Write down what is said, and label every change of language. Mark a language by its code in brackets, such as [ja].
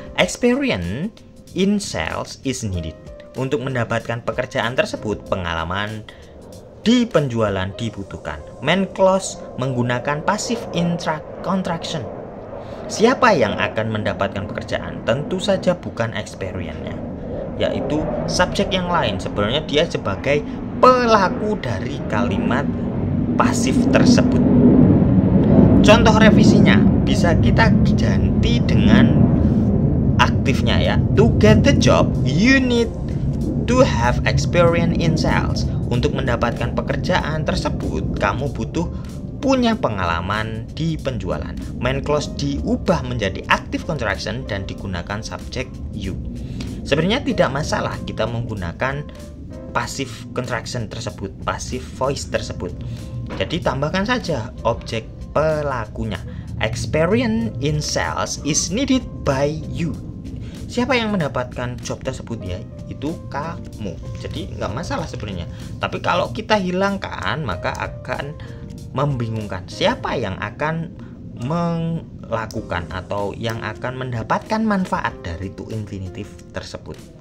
[en] Experience in sales is needed. [id] Untuk mendapatkan pekerjaan tersebut, pengalaman di penjualan dibutuhkan. Main clause menggunakan passive contraction. Siapa yang akan mendapatkan pekerjaan? Tentu saja bukan experience-nya, yaitu subjek yang lain. Sebenarnya dia sebagai pelaku dari kalimat pasif tersebut. Contoh revisinya bisa kita ganti dengan aktifnya ya. [en] To get the job, you need to have experience in sales. [id] Untuk mendapatkan pekerjaan tersebut, kamu butuh punya pengalaman di penjualan. Main clause diubah menjadi active contraction dan digunakan subjek you. Sebenarnya tidak masalah kita menggunakan passive contraction tersebut, passive voice tersebut. Jadi tambahkan saja objek pelakunya. [en] Experience in sales is needed by you. [id] Siapa yang mendapatkan job tersebut ya? Itu kamu. Jadi nggak masalah sebenarnya. Tapi kalau kita hilangkan maka akan membingungkan. Siapa yang akan melakukan atau yang akan mendapatkan manfaat dari to infinitive tersebut?